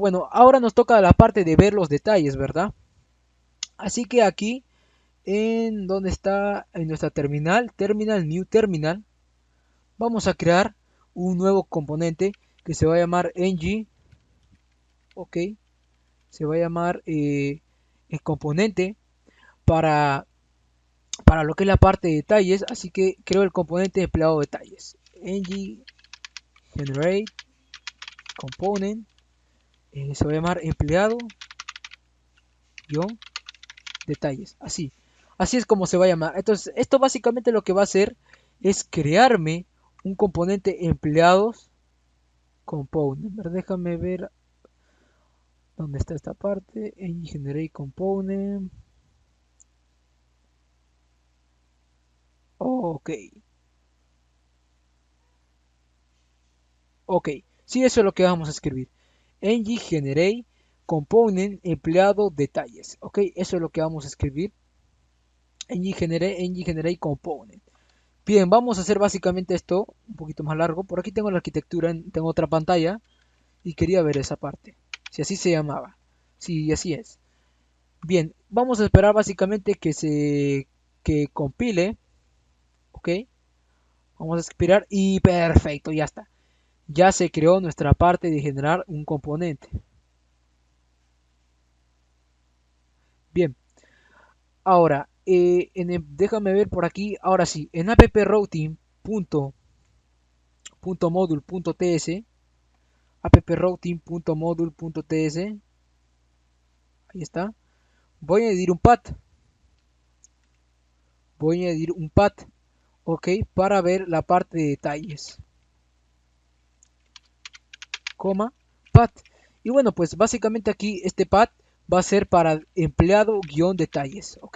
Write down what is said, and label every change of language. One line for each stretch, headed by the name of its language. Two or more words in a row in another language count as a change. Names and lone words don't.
Spanish: Bueno, ahora nos toca la parte de ver los detalles, ¿verdad? Así que aquí, en donde está, en nuestra
English: new terminal,
Spanish: vamos a crear un nuevo componente que se va a llamar ng, ok, se va a llamar el componente para, para lo que es la parte de detalles, así que creo el componente empleado detalles,
English: ng generate component,
Spanish: se va a llamar empleado detalles, así es como se va a llamar. Entonces esto básicamente lo que va a hacer es crearme un componente empleados component. Déjame ver dónde está esta parte, en
English: generate component.
Spanish: Ok, ok, sí, eso es lo que vamos a escribir.
English: ng generate component
Spanish: empleado detalles, ok, eso es lo que vamos a escribir.
English: ng generate component.
Spanish: Bien, vamos a hacer básicamente esto un poquito más largo. Por aquí tengo la arquitectura, tengo otra pantalla y quería ver esa parte. Si así se llamaba. Sí, así es. Bien, vamos a esperar básicamente que compile. Ok, vamos a esperar y perfecto, ya está. Ya se creó nuestra parte de generar un componente. Bien, ahora déjame ver por aquí. Ahora sí, en approuting.module.ts, approuting.module.ts, ahí está. Voy a añadir un path. Voy a añadir un path, ok, para ver la parte de detalles. Coma, path. Y bueno, pues básicamente aquí este path va a ser para empleado-detalles, ok.